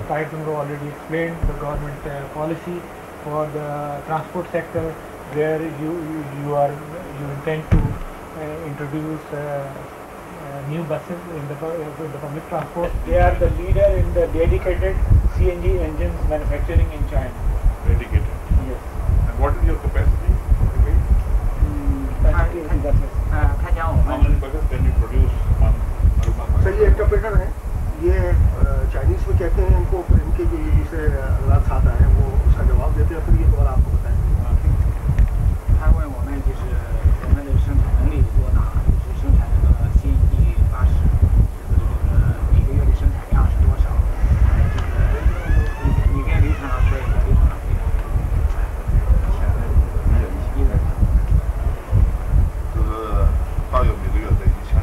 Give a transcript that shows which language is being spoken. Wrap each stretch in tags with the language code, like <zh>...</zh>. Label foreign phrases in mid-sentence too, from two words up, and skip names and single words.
<en>Tahir Tumro already explained the government policy for the transport sector, where you intend to introduce new buses in the public transport. They are the leader in the dedicated CNG engines manufacturing in China. Dedicated. Yes. And what is your capacity? How How many buses can you produce on Aruma?</en> <hi>सर ये इंटरप्रेटर हैं, ये चाइनीज में कहते हैं इनको, इनके जो ये दूसरे लाभ आता है वो उसका जवाब देते हैं, फिर ये दोबारा आपको बताएंगे.</hi> <zh>他问我们就是我们的生产能力多大，就是生产这个 CNG80，每个月的生产量是多少？你跟刘厂长说一下，刘厂长可以。就是大约每个月在1000。</zh>